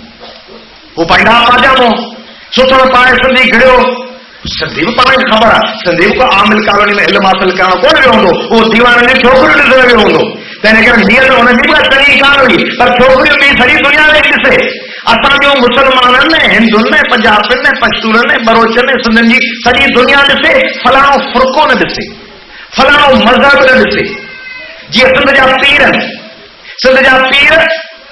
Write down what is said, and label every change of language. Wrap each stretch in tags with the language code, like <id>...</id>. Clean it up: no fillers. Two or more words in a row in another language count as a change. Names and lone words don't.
<sd>हू पाईंदा पाजामो सुथण पाए सिंधी घिड़ियो। सिंधी बि पाण खे ख़बर आहे, सिंधी बि आमिल कॉलोनी में इल्मु हासिल करण कोन वियो हूंदो, उहो दीवान में छोकिरियूं ॾिसण वियो हूंदो, तंहिं करे नियत हुनजी बि चङी कान हुई, पर छोकिरियूं बि सॼी दुनिया में ॾिसे। असांजो मुसलमाननि ने हिंदुनि ने पंजाबियुनि ने पश्तूननि ने बरोचनि ने सिंधियुनि जी सॼी दुनिया ॾिसे, फलाणो फ़ुर्क़ो न ॾिसे, फलाणो मज़हब न ॾिसे। जीअं सिंध जा पीर</sd>